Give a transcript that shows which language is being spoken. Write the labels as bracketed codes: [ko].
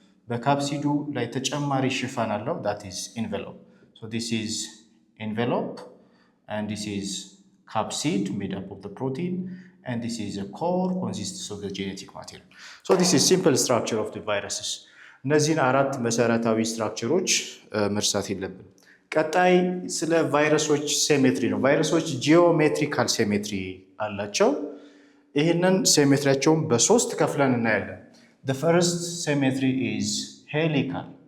[am] በካፕሲዱ ላይ ተጨማሪ ሽፋን አለው [en] that is envelope. So this is envelope and this is capsid made up of the protein and this is a core consists of the genetic material. So this is simple structure of the viruses. [am] እነዚህን አራት መሰረታዊ ስትራክቸሮች መርሳት የለብን። ቀጣይ ስለ ቫይረሶች ሴሜትሪ ነው። ቫይረሶች ጂኦሜትሪካል ሴሜትሪ አላቸው። ይህንን ሴሜትሪያቸውን በሶስት ከፍለን እናያለን። [en] The first symmetry is helical.